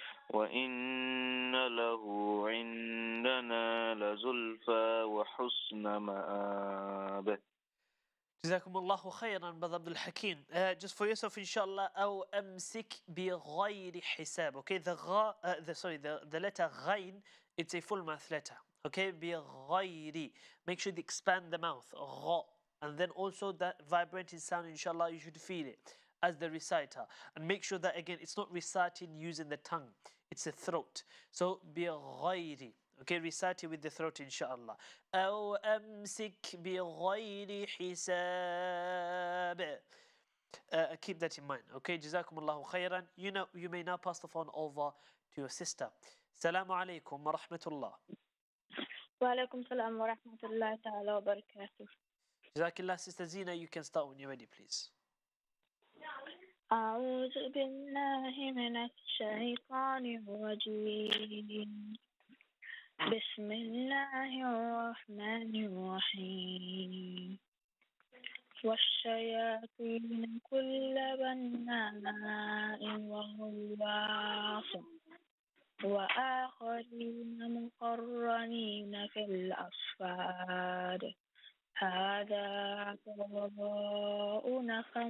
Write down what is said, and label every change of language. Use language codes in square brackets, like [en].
[ar] وإن له عندنا لزلفى وحسن مآب. جزاكم الله خيرا, [en] Brother Abdul Hakim. Just for yourself, inshallah, [ar] أو أمسك بغير حساب. [en] Okay, the letter غين, it's a full mouth letter. Okay, بغير. Make sure you expand the mouth. [ar] غ. [en] And then also that vibrating sound, inshallah, you should feel it as the reciter. And make sure that again, it's not reciting using the tongue. It's a throat. So بغير. Okay, recite it with the throat, inshallah. [ar] أو أمسك بغير حساب. [en] Keep that in mind. [ar] Okay, جزاكم الله خيرا. [en] You may now pass the phone over to your sister. [ar] Assalamu alaikum wa rahmatullah. وعليكم السلام ورحمة الله تعالى وبركاته. [en] Jazakillah, Sister Zina, you can start when you're ready, please. [ar] أعوذ بالله من الشيطان الرجيم. بسم الله الرحمن الرحيم. والشياطين كل بناء وغواص وآخرين مقرنين في الأصفاد هذا عطاؤنا